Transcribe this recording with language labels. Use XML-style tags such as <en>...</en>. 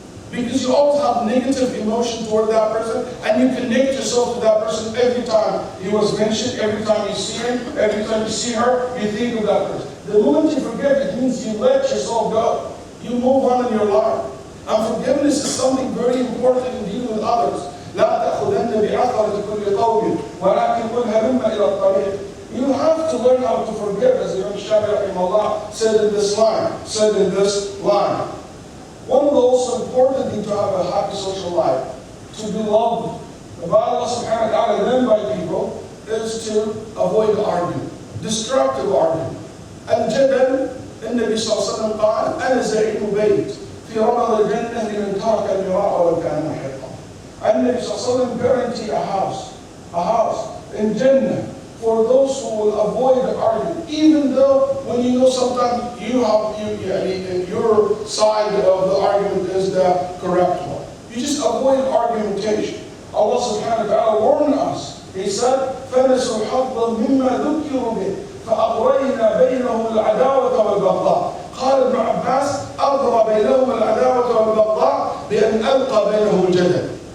<en>Because you always have negative emotion toward that person, and you connect yourself to that person every time he was mentioned, every time you see him, every time you see her, you think of that person. The moment you forgive, it means you let yourself go. You move on in your life. And forgiveness is something very important in dealing with others.</en> <ar>لا تأخذن بعثرة كل قوم ولكن قل هلم إلى الطريق.</ar> <en>You have to learn how to forgive, as Imam Shafi'i rahimahullah said in this line. One of the most important things to have a happy social life, to be loved by Allah subhanahu wa ta'ala and by people, is to avoid argument, destructive argument.</en> <ar>الجدل النبي صلى الله عليه وسلم قال أنا زعيم بيت في رمض الجنة لمن ترك المراء ولو كان محقا. النبي صلى الله عليه وسلم</ar> <en>guarantee a house in Jannah for those who will avoid the argument, even though when you know sometimes your side of the argument is the correct one. You just avoid argumentation. Allah subhanahu wa ta'ala warned us. He said,</en> <ar>فَنَسُوا حَظًّا مِمَّا ذُكِّرُوا بِهِ فَأَغْرَيْنَا بَيْنَهُمُ الْعَدَاوَةَ وَالْبَغْضَاءَ. قال ابن عباس أغرى بينهم العداوة والبغضاء بأن ألقى بينهم الجدل.</ar>